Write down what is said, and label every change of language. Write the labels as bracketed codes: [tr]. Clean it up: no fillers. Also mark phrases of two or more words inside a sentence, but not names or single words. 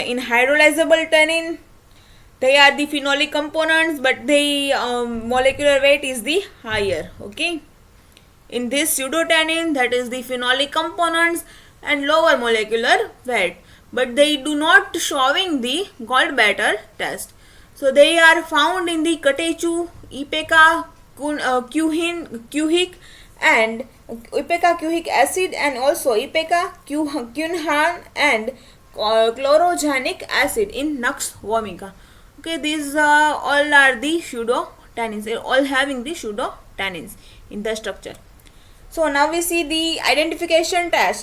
[en] In hydrolyzable tannin they are the phenolic components but the molecular weight is the higher. Okay, in this pseudotannin, that is the phenolic components and lower molecular weight, but they do not showing the gallbladder test. So they are found in the catechu, ipeca cuihic and ipeca cuihic acid, and also ipeca cunhan and chlorogenic acid in Nux vomica. Okay, these all are the pseudotannins. They are all having the pseudotannins in the structure. So now we see the identification test.